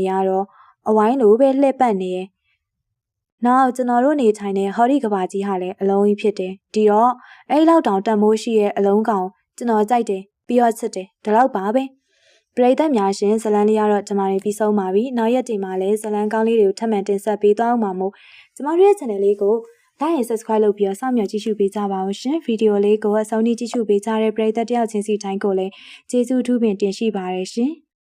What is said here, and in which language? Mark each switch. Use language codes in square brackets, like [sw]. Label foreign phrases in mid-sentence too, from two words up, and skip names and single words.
[my] ကတော့အဝိုင်းလိုပဲလှည့်ပတ်နေရဲ့နောက်ကျွန်တော်တို့နေထိုင်တဲ့ဟော်ဒီကဘာကြီးဟာလည်းအလုံးကြီးဖြစ်တယ်ဒီတော့အဲ့လောက်တောင်တန်မိုးရှိရဲ့အလုံးကောင်ကျွန်တော်ကြိုက်တယ်ပြီးတော့ချစ်တယ်ဒါတော့ပါပဲပရိသတ်များရှင်ဇလန်းလေးကတော့ကျမတို့ပြီးဆုံးပါပြီနောက်ရက်ချိန်မှာလည်းဇလန်းကောင်းလေးတွေကိုထပ်မံတင်ဆက်ပေးသွားအောင်ပါမို့ကျမတို့ရဲ့ channel လေးကို [en] like and subscribe [my] လုပ်ပြီးတော့စောင့်မျှော်ကြည့်ရှုပေးကြပါဦးရှင်ဗီဒီယိုလေးကိုအဆုံးထိကြည့်ရှုပေးကြတဲ့ပရိသတ်တယောက်ချင်းစီတိုင်းကိုလည်းကျေးဇူးထူးပင်တင်ရှိပါတယ်ရှင်